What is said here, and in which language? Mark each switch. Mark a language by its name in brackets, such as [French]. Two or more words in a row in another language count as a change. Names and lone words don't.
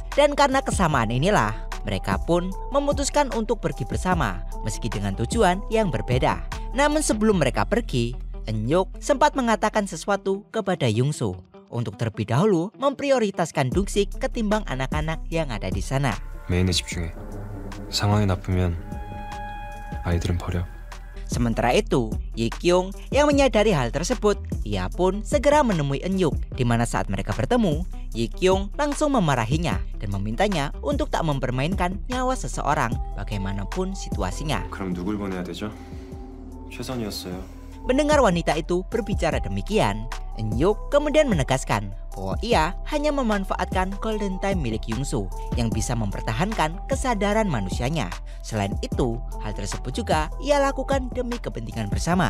[Indonesian] Dan karena kesamaan inilah, mereka pun memutuskan untuk pergi bersama meski dengan tujuan yang berbeda. Namun sebelum mereka pergi, Eun-yuk sempat mengatakan sesuatu kepada Yung-soo untuk terlebih dahulu memprioritaskan Dong-sik ketimbang anak-anak yang ada di sana. [Korean] 메인에 집중해. 상황이 나쁘면 아이들은 버려. [Indonesian] Sementara itu, Ye-kyung yang menyadari hal tersebut, ia pun segera menemui Eun-yuk, di mana saat mereka bertemu, Ye-kyung langsung memarahinya dan memintanya untuk tak mempermainkan nyawa seseorang bagaimanapun situasinya. [Korean] 그럼 누굴 보내야 되죠? 최선이었어요. [Indonesian] Mendengar wanita itu berbicara demikian, Eun-yuk kemudian menegaskan bahwa ia hanya memanfaatkan [English] golden time [Indonesian] milik Yung-soo yang bisa mempertahankan kesadaran manusianya. Selain itu, hal tersebut juga ia lakukan demi kepentingan bersama.